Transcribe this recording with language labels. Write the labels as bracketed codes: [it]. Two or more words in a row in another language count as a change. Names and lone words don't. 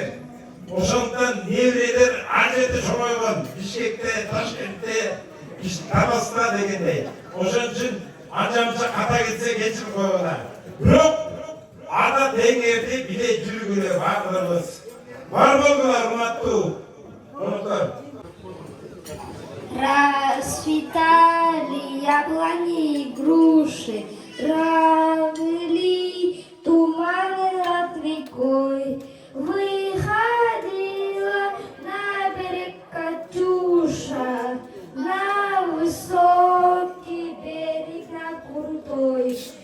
[ky] Ошондуктан неберелер ал жерде чоңойгон, Бишкекте, Ташкентте, Табаста дегендей. Ошон үчүн анча-мынча ката кетсе кечирип койгула. Бирок ата теңерди биле жүргүлө баардыгыбыз. Бар болгула урматтуу коноктор. [ru] Расцветали яблони и груши, травили туманы над рекой. Выходила на берег Катюша, на высокий берег, на крутой.